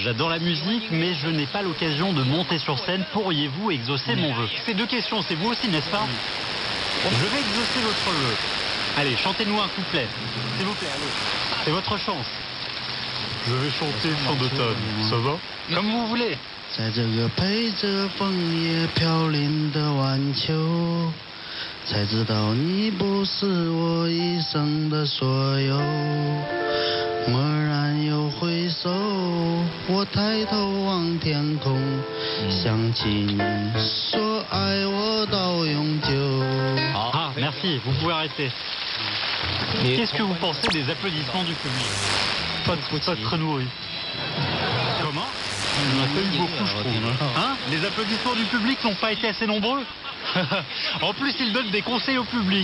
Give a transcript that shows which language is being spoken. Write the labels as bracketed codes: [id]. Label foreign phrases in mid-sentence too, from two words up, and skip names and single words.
[fr] J'adore la musique, mais je n'ai pas l'occasion de monter sur scène. Pourriez-vous exaucer mon vœu? Ces 2 questions, c'est vous aussi, n'est-ce pas? Je vais exaucer votre vœu. Allez, chantez-nous un couplet. S'il vous plaît, allez. C'est votre chance. Je vais chanter Chant d'automne. Ça va? Comme vous voulez. [zh] 在这个陪着枫叶飘零的晚秋，才知道你不是我一生的所有。蓦然又回首，我抬头望天空，想起你说爱我到永久。 [fr] Ah, merci, vous pouvez arrêter. Qu'est-ce que vous pensez des applaudissements du public? Pas très nourri. Comment? Il n'y en a pas eu beaucoup, je trouve. Hein? Les applaudissements du public n'ont pas été assez nombreux? En plus, ils donnent des conseils au public.